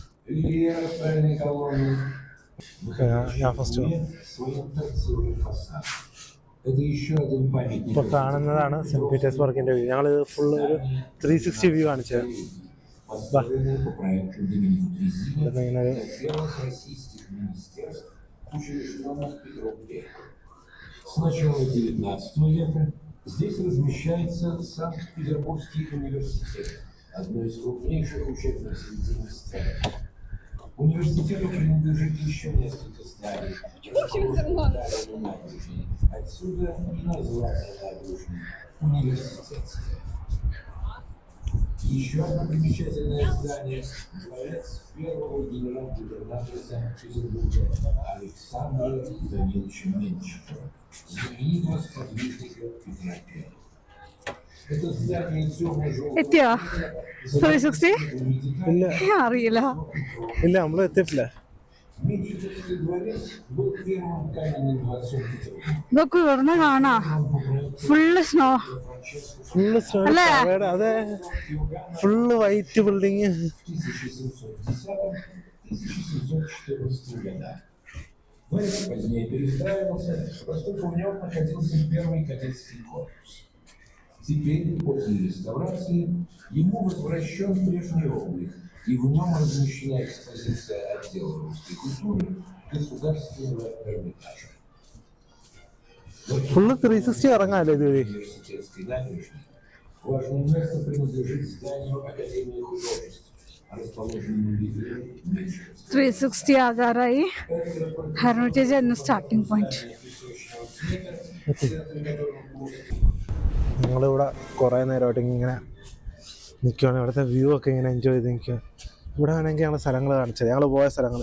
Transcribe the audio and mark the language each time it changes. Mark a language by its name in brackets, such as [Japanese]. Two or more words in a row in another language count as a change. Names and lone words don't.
[Malayalam] ഞാൻ ഫസ്റ്റ് ഇപ്പൊ കാണുന്നതാണ് സെന്റ് പീറ്റേഴ്സ്ബർഗിന്റെ വ്യൂ. ഞങ്ങൾ ഫുള്ള് ഒരു 360 വ്യൂ കാണിച്ചത്. ഇങ്ങനെ [Russian] С начала XIX века здесь размещается Санкт-Петербургский университет, одно из крупнейших учебных заведений страны. Университету принадлежит еще несколько зданий. Отсюда и название набережной университетская. Еще одно примечательное здание – дворец первого генерал-губернатора Петербурга Александра Даниловича Меньшикова, знаменитого сподвижника Петра I. Это здание темно-желтого [Malayalam] എത്തിയോ 360 ഇല്ല അറിയില്ല. ഇല്ല നമ്മൾ എത്തിയിട്ടില്ല. [Russian] Меньшиковский дворец был первым каменным дворцом Петербурга. [Malayalam] ഇതൊക്കെ ഇവിടുന്ന് കാണാ [English] full snow [Malayalam] ഫുള്ള് അല്ലേ? അതെ, [English] full white building. [Russian] 1710-1714 годах. Дворец позднее перестраивался, поскольку в нем находился первый кадетский корпус. Теперь, после реставрации, ему возвращен прежний облик, и в нем размещена экспозиция отдела русской культуры Государственного Эрмитажа. [Malayalam] ഫുള്ള് 360 ഇറങ്ങാല്ലേ ഇതുവഴി. [Russian] Университетской набережной важное место принадлежит зданию Академии художеств, расположенному в виде Меньшиковского. [Malayalam] 360 ആകാറായി. ഹെർമിറ്റേജ് ആയിരുന്നു [English] starting point. [Malayalam] ഞങ്ങളിവിടെ കുറേ നേരമായിട്ട് ഇങ്ങനെ നിൽക്കുകയാണ്. ഇവിടുത്തെ വ്യൂ ഒക്കെ ഇങ്ങനെ എൻജോയ് ചെയ്ത് നിൽക്കുക. ഇവിടെ ആണെങ്കിൽ ഞങ്ങൾ സ്ഥലങ്ങൾ കാണിച്ചത്, ഞങ്ങൾ പോയ സ്ഥലങ്ങൾ.